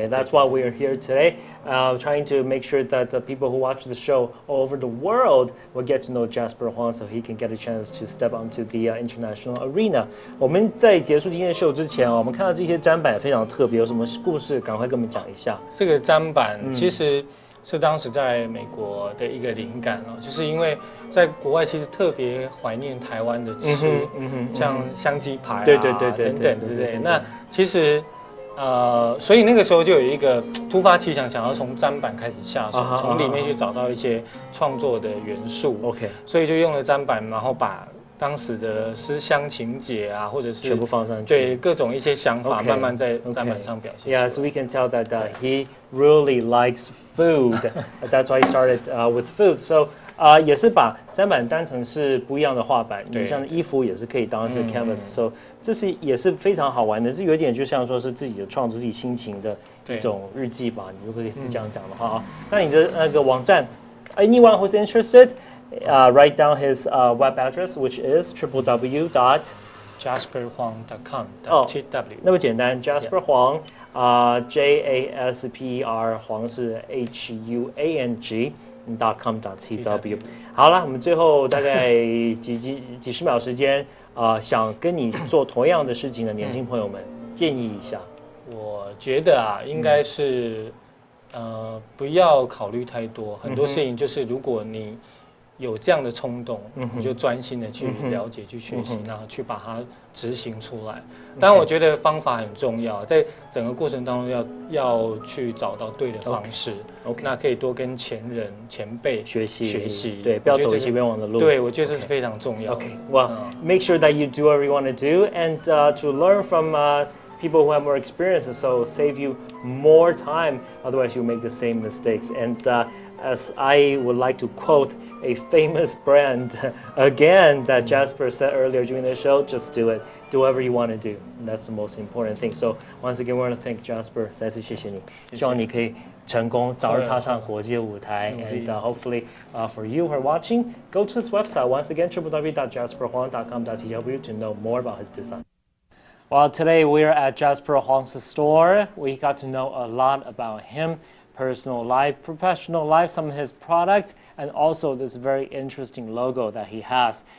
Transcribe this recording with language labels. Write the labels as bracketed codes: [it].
[en] Okay, that's why we are here today, trying to make sure that the people who watch the show all over the world will get to know Jasper Huang, so he can get a chance to step onto the international arena. [zh] 我们在结束今天的秀之前我们看到这些砧板非常特别，有什么故事？赶快跟我们讲一下。这个砧板其实是当时在美国的一个灵感就是因为在国外其实特别怀念台湾的吃，像香鸡排对等等之类。那其实所以那个时候就有一个突发奇想，想要从砧板开始下手，从里面去找到一些创作的元素。所以就用了砧板，然后把当时的思乡情节或者是全部放上去，对各种一些想法慢慢在砧板上表现。 [en] Yeah, so we can tell that he really likes food. That's why he started with food. So [zh] 也是把砧板当成是不一样的画板，你像衣服也是可以当是 canvas，so 这是也是非常好玩的，是有点就像说是自己的创作、自己心情的一种日记吧，你如果可以是这样讲的话啊。那你的那个网站 [en] ，anyone who's interested，write down his web address which is www.jasperhuang.com.tw [zh] 那么简单 ，Jasper Huang。 Jasper 黄是 HUANG.com.tw。好了，我们最后大概几十秒时间，想跟你做同样的事情的年轻朋友们，建议一下。我觉得啊，应该是不要考虑太多，很多事情就是如果你有这样的冲动，你就专心的去了解、去学习，然后去把它执行出来。当然，我觉得方法很重要，在整个过程当中要去找到对的方式。那可以多跟前辈学习，对，不要走一些冤枉的路。对，我觉得这是非常重要的。 [en] Well, make sure that you do whatever you want to do, and to learn from people who have more experience, so save you more time. Otherwise, you make the same mistakes. And as I would like to quote a famous brand again that Jasper said earlier during the show, just do it. Do whatever you want to do. And that's the most important thing. So once again, we want to thank Jasper. [zh] 再次谢谢你，希望你可以成功，早日踏上国际舞台。 [en] And hopefully, for you who are watching, go to his website once again, www.jasperhuang.com.tw to know more about his design. Well, today we are at Jasper Huang's store. We got to know a lot about him. Personal life, professional life, some of his products, and also this very interesting logo that he has.